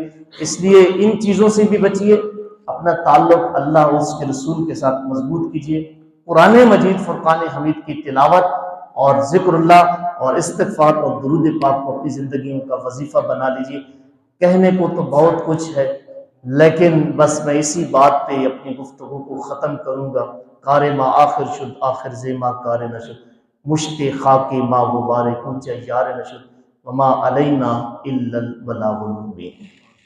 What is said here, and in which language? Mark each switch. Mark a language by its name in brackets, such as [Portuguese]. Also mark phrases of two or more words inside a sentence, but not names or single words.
[Urdu] اس لیے ان چیزوں سے بھی بچیے، اپنا تعلق اللہ اور اس کے رسول کے ساتھ مضبوط کیجیے، قرآن مجید فرقان حمید کی تلاوت اور ذکر اللہ اور استغفار اور درود پاک کو اپنی زندگیوں کا وظیفہ بنا لیجیے۔ کہنے کو تو بہت کچھ ہے لیکن بس میں اسی بات پہ اپنی گفتگو کو ختم کروں گا۔ [Persian] کار ما آخر شد آخر زیما کار نشد، مشت خاک ما غبار کوچہ یار نشد، [Arabic] وما علینا الا البلاغ المبین۔